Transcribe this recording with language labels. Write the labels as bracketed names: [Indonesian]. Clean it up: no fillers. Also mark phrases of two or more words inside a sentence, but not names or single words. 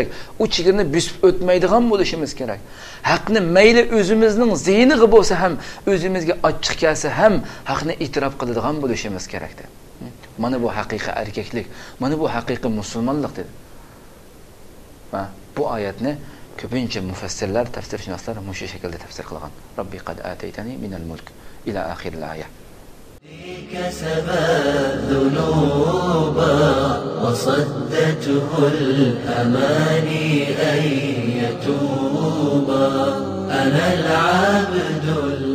[Uzbek] U chegarani bosib o'tmaydigan bo'lishimiz kerak. Haqni mayli o'zimizning zihniga bo'lsa ham, o'zimizga ochiq kelsa ham haqni e'tirof qiladigan bo'lishimiz kerak dedi. Mana bu haqiqiy erkaklik, mana bu haqiqiy musulmonlik dedi. Va bu oyatni ko'pincha mufassirlar, tafsirshunoslar mushu shaklda tafsir qilgan. [Arabic] رب قد آتيتني من الملك إلى آخر الآية. كسب الذنوب وصدته الأماني أن يتوب. أنا العبد